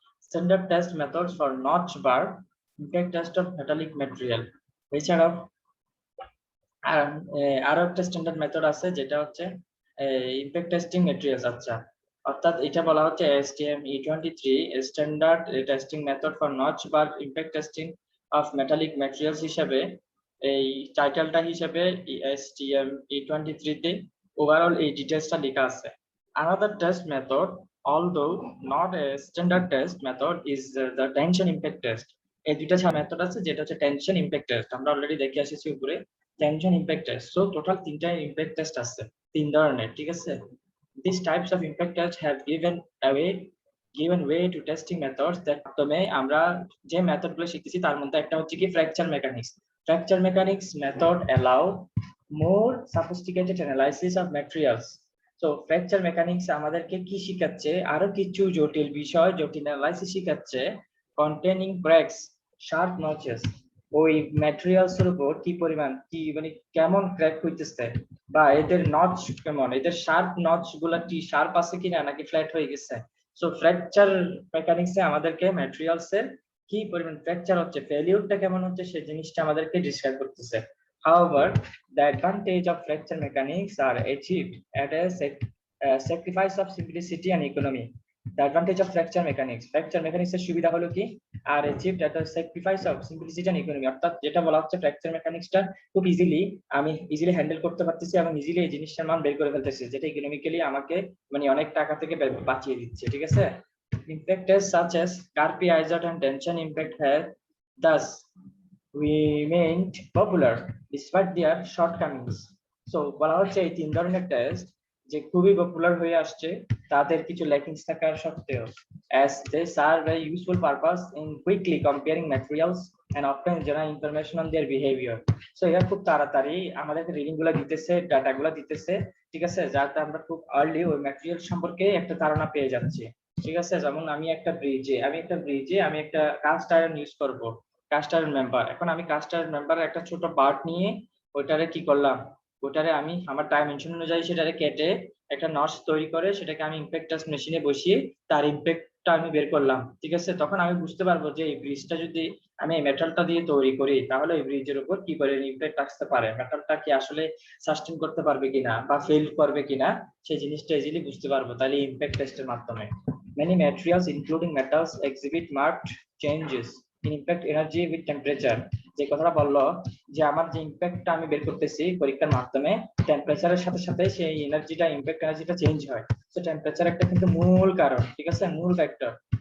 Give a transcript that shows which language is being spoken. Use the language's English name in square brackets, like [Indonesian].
[English] standard test methods for notch bar, impact test of metallic material, [Bangla] এছাড়াও আরো একটা standard method আছে যেটা হচ্ছে ইম্প্যাক্ট টেস্টিং ম্যাটেরিয়ালস। আচ্ছা, অর্থাৎ এটা বলা হচ্ছে ASTM E23 [English] standard testing method for notch bar impact testing of metallic materials [Bangla] হিসেবে এই টাইটেলটা হিসেবে ASTM E23 তে ওভারঅল এই ডিটেইলসটা লেখা আছে। [English] Another test method, although not a standard test method, is the tension impact test. [Bangla] এই দুইটা মেথড আছে যেটা হচ্ছে টেনশন ইম্প্যাক্ট টেস্ট, আমরা অলরেডি দেখে এসেছি উপরে tension impact test. So total তিনটা ইম্প্যাক্ট টেস্ট আছে, তিন ধরনের, ঠিক আছে। [English] These types of impact tests have given way to testing methods that [Bangla] মাধ্যমে আমরা যে মেথডগুলো শিখতেছি তার মধ্যে একটা হচ্ছে কি fracture mechanics. [English] Fracture mechanics method allow more sophisticated analysis of materials. [Bangla] তো ফ্র্যাকচার মেকানিক্স আমাদেরকে কি শিখাচ্ছে, আরো কিছু জটিল বিষয়, জটিল অ্যানালাইসিস শিখাচ্ছে [English] containing cracks, sharp notches, [Bangla] ওই ম্যাটেরিয়ালস এর উপর কি পরিমাণ কি মানে কেমন ক্র্যাক হইতেছে বা এদের নচ কেমন, এদের শার্প নচ গুলা কি শার্প আছে কিনা নাকি ফ্ল্যাট হয়ে গেছে। সো ফ্র্যাকচার মেকানিক্সে আমাদেরকে ম্যাটেরিয়ালস এর কি পরিমাণ ফ্র্যাকচার হচ্ছে, ফেলিউরটা কেমন হচ্ছে সেই জিনিসটা আমাদেরকে ডিসক্রাইব করতেছে। [English] However, the advantage of fracture mechanics are achieved at a sacrifice of simplicity and economy. The advantage of fracture mechanics [Bangla] এর সুবিধা হলো কি আর [English] achieved at a sacrifice of simplicity and economy, [Bangla] অর্থাৎ যেটা বলা হচ্ছে ফ্র্যাকচার মেকানিক্সটা খুব আমি ইজিলি হ্যান্ডেল করতে পারতেছি এবং ইজিলি এই জিনিসটার মান বের করে ফেলতেছি, যেটা ইকোনমিক্যালি আমাকে মানে অনেক টাকা থেকে বাঁচিয়ে দিচ্ছে, ঠিক আছে। [English] Impact tests such as Karpi, ISOT and tension impact have thus remained popular despite their shortcomings. So [Bangla] বলা হচ্ছে এই তিন ধরনের টেস্ট যে খুবই পপুলার হয়ে আসছে তাদের কিছু ল্যাকিংস থাকার সত্ত্বেও, [English] as they serve a useful purpose in quickly comparing materials and often generate information on their behavior. [Bangla] So এরা খুব তাড়াতাড়ি আমাদেরকে রিডিং গুলো দিতেছে, ডাটা গুলো দিতেছে, ঠিক আছে, যাতে আমরা খুব আর্লি ওই ম্যাটেরিয়াল সম্পর্কে একটা ধারণা পেয়ে যাচ্ছি, ঠিক আছে। যেমন আমি একটা ব্রিজে আমি একটা কাস্ট আয়রন ইউজ করব, কাস্ট আয়রন মেম্বার। এখন আমি কাস্ট আয়রন মেম্বারের একটা ছোট পার্ট নিয়ে ওইটারে কি করলাম ওটারে আমি আমার ডাইমেনশন অনুযায়ী সেটারে কেটে একটা নটস তৈরি করে সেটাকে আমি ইমপ্যাক্ট টেস্ট মেশিনে বসিয়ে তার ইমপ্যাক্টটা আমি বের করলাম, ঠিক আছে। তখন আমি বুঝতে পারবো যে এই ব্রিজটা যদি আমি এই মেটালটা দিয়ে তৈরি করি তাহলে এই ব্রিজের উপর কি করে ইমপ্যাক্ট আসতে পারে, মেটালটা কি আসলে সাস্টেন করতে পারবে কিনা বা ফেল করবে কিনা, সেই জিনিসটা ইজিলি বুঝতে পারবো তাহলে ইমপ্যাক্ট টেস্টের মাধ্যমে। [English] Many materials including metals exhibit marked changes in impact energy with temperature। [Bangla] যে কথাটা বললো যে আমার যে ইমপ্যাক্টটা আমি বের করতেছি পরীক্ষার মাধ্যমে টেম্পারেচারের সাথে সাথে সেই এনার্জিটা ইমপ্যাক্ট এনার্জিটা চেঞ্জ হয়। তো টেম্পারেচার একটা কিন্তু মূল কারণ, ঠিক আছে, মূল ফ্যাক্টর।